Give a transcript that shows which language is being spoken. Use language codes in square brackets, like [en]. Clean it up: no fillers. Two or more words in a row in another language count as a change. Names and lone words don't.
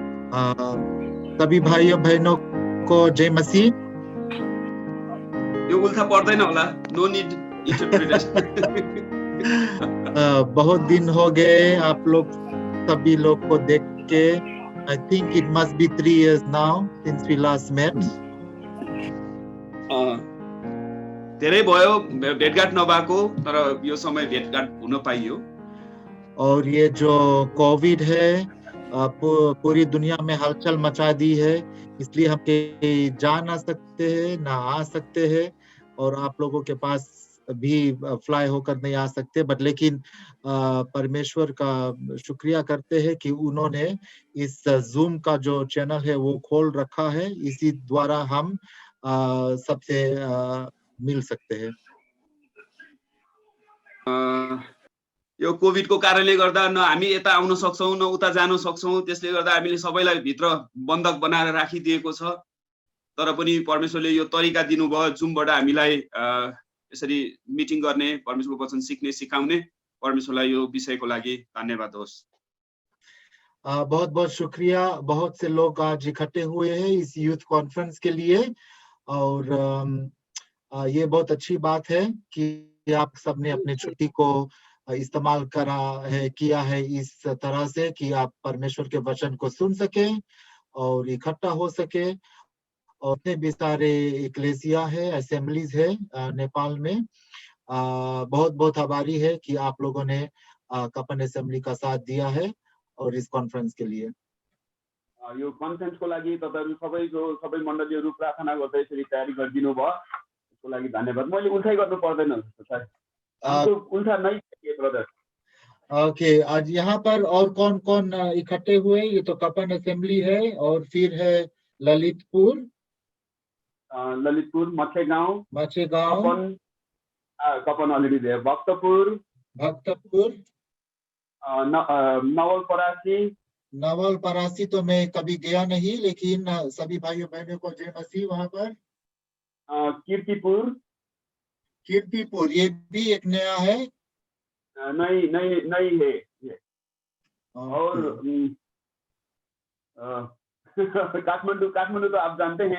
[hi] सभी भाइयों बहनों को जय मसीह। [ne] यो उल्था पर्दैन होला, [en] no need interpretation. [hi] बहुत दिन हो गए आप लोग सभी लोग को देख के। [en] I think it must be 3 years now since we last met. [ne] धेरै भयो भेटघाट नभएको, तर यो समय भेटघाट हुन पाइयो। [hi] और ये जो कोविड है पूरी दुनिया में हलचल मचा दी है, इसलिए हम कहीं जा ना सकते हैं ना आ सकते हैं, और आप लोगों के पास भी फ्लाई होकर नहीं आ सकते। बट लेकिन परमेश्वर का शुक्रिया करते हैं कि उन्होंने इस जूम का जो चैनल है वो खोल रखा है, इसी द्वारा हम सबसे मिल सकते हैं। [ne] यो कोभिडको कारणले गर्दा न हामी यता आउन सक्छौं न उता जान सक्छौं, त्यसले गर्दा हामीले सबैलाई भित्र बन्धक बनाएर राखिदिएको छ। तर पनि परमेश्वरले यो तरिका दिनुभयो जुमबाट हामीलाई यसरी मिटिङ गर्ने, परमेश्वरको वचन सिक्ने सिकाउने। परमेश्वरलाई यो विषयको लागि धन्यवाद होस्। [hi] बहुत बहुत शुक्रिया। बहुत से लोग आज इकट्ठे हुए हैं इस [en] youth conference [hi] के लिए, और ये बहुत अच्छी बात है कि आप सबने अपने छुट्टी को इस्तेमाल किया है इस तरह से कि आप परमेश्वर के वचन को सुन सके और इकट्ठा हो सके। और इतने भी सारे इक्लेसिया है, असेंबलीज है नेपाल में। बहुत बहुत आभारी है कि आप लोगों ने कपन असेंबली का साथ दिया है और इस कॉन्फ्रेंस के लिए। [ne] यो कन्फरेन्सको लागि तपाईहरु सबै मण्डलीहरु प्रार्थना गर्दै यसरी तयारी गरिदिनु भयो, त्यसको लागि धन्यवाद। मैले उल्टाइ गर्नु पर्दैन सर, [hi] हमको उल्टा नहीं चाहिए [ne] ब्रदर। [hi] ओके, आज यहाँ पर और कौन कौन इकट्ठे हुए? ये तो कपन असेंबली है, और फिर है ललितपुर, मछेगाउँ, कपन अलरेडी है, भक्तपुर, नवलपरासी तो मैं कभी गया नहीं, लेकिन सभी भाइयों बहनों को जय मसीह। वहां पर कीर्तिपुर ये भी एक नया है। नहीं है ये। और काठमांडू तो आप जानते हैं।